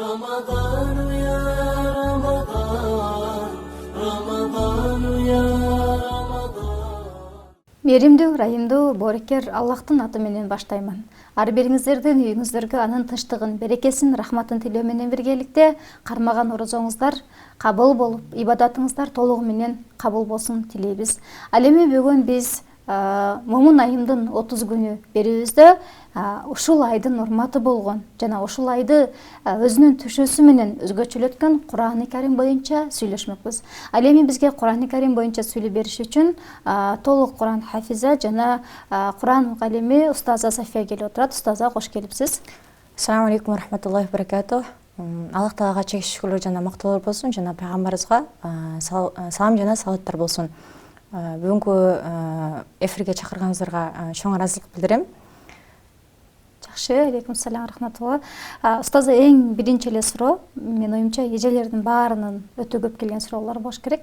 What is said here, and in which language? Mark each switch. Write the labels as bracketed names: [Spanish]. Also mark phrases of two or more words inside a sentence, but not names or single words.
[Arabic] رمضان يا رمضان رمضان يا رمضان. [Kyrgyz] Мээримдүү, райымдуу, боорекер Аллахтын аты менен баштаймын. Ар бириңиздердин үйүңүздөргө анын тынчтыгын, берекесин, рахматын тилөө менен биргеликте кармаган орозоңуздар кабыл болуп, ибадатыңыздар толугу менен кабыл болсун тилейбиз. Ал эми бүгүн биз момун айымдын 30 күнү берүүбүздө ушул айдын урматы болгон жана ушул айды өзүнүн түшүүсү менен өзгөчөлөткөн Кур'ан-ы Карим боюнча сүйлөшмөкпүз. Ал эми бизге Кур'ан-ы Карим боюнча сүйлөп бериш үчүн толук Кур'ан хафиза жана Кур'ан мугаллими устаза Сафия келип отурат. Устаза, кош келипсиз. [Arabic] السلام عليكم ورحمة الله وبركاته. [Kyrgyz] Аллах Таалага чексиз шүкүрлөр жана мактоолор болсун, жана пайгамбарыбызга салам жана салаттар болсун. Бүгүнкү эфирге чакырганыңыздарга чоң ыраазылык билдирем. [Arabic] Жакшы, عليكم السلام رحمة الله. [Kyrgyz] Устаза, эң биринчи эле суроо, мен оюмча эжелердин баарынын өтө көп келген суроолор болуш керек.